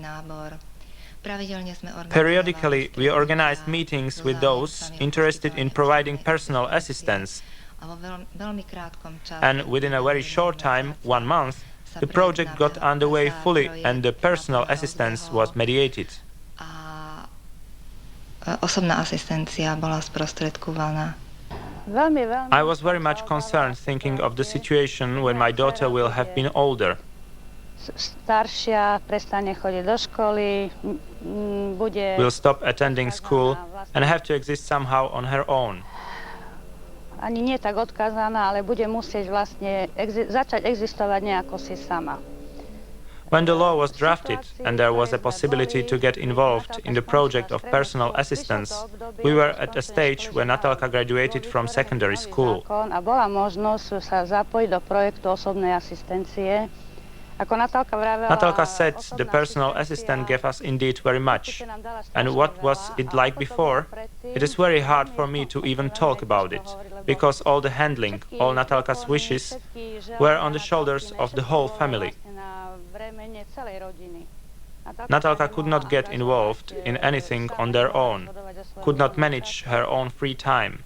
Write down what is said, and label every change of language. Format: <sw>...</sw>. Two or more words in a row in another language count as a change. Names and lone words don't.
<en>Periodically, we organized meetings with those interested in providing personal assistance, and within a very short time, 1 month, the project got underway fully and the personal assistance was mediated.</en> <sk>Osobná asistencia bola sprostredkovaná.</sk> <en>I was very much concerned thinking of the situation when my daughter will have been older. Will stop attending school and have to exist somehow on her own.</en> <sk>Ani nie tak odkázaná, ale bude musieť vlastne začať existovať nejako si sama.</sk> <en>When the law was drafted and there was a possibility to get involved in the project of personal assistance, we were at a stage where Natalka graduated from secondary school.</en> <sk>A bola možnosť sa zapojiť do projektu osobnej asistencie.</sk> <en>Natalka said the personal assistant gave us indeed very much. And what was it like before? It is very hard for me to even talk about it, because all the handling, all Natalka's wishes, were on the shoulders of the whole family. Natalka could not get involved in anything on their own, could not manage her own free time.</en>